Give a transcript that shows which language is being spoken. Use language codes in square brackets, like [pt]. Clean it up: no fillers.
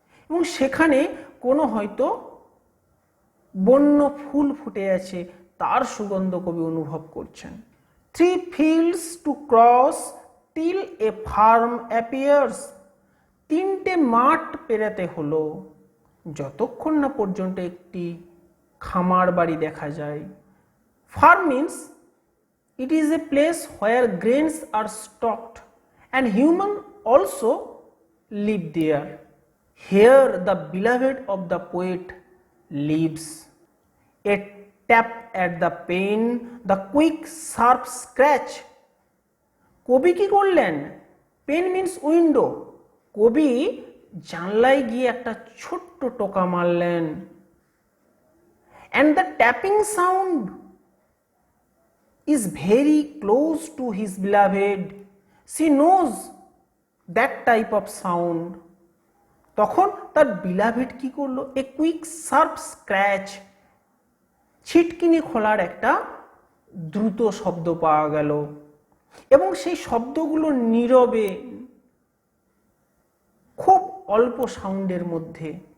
[bn] এবং সেখানে কোনো হয়তো বন্য ফুল ফুটে আছে, তার সুগন্ধ কবি অনুভব করছেন। [en] 3 fields to cross till a farm appears. [bn] 3টে মাঠ পেরাতে হলো যতক্ষণ না পর্যন্ত একটি খামার বাড়ি দেখা যায়। [en] Farm means it is a place where grains are stocked and human also live there. Here the beloved of the poet lives. A tap at the pane, the quick sharp scratch. [bn] কবি কি করলেন? [en] Pane means window. [bn] কবি জানলায় গিয়ে একটা ছোট্ট টোকা মারলেন। [en] and the tapping sound is very close to his beloved. She knows that type of sound. [bn] তখন তার beloved কি করলো? [en] a quick sharp scratch, [bn] ছিটকিনি খোলার একটা দ্রুত শব্দ পাওয়া গেল এবং সেই শব্দগুলো নীরবে খুব অল্প সাউন্ডের মধ্যে।